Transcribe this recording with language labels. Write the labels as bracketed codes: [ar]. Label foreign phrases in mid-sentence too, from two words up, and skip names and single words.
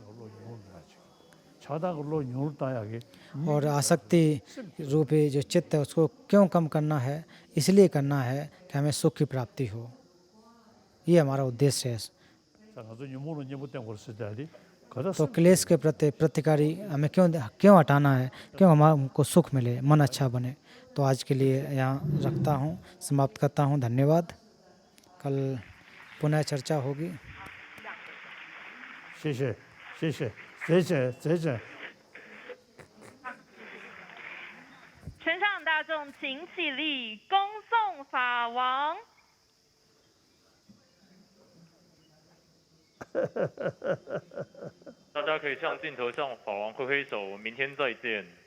[hi] और आसक्ति रूपी जो चित्त है उसको क्यों कम करना है, इसलिए करना है कि हमें सुख की प्राप्ति हो, ये हमारा उद्देश्य है। तो क्लेश के प्रति प्रतिकारी हमें क्यों हटाना है, क्यों हमको सुख मिले, मन अच्छा बने। तो आज के लिए यहाँ रखता हूँ, समाप्त करता हूँ। धन्यवाद। कल पुनः चर्चा होगी। [zh] 谢谢。全场大众请起立，恭送法王。大家可以向镜头向法王挥挥手，我们明天再见。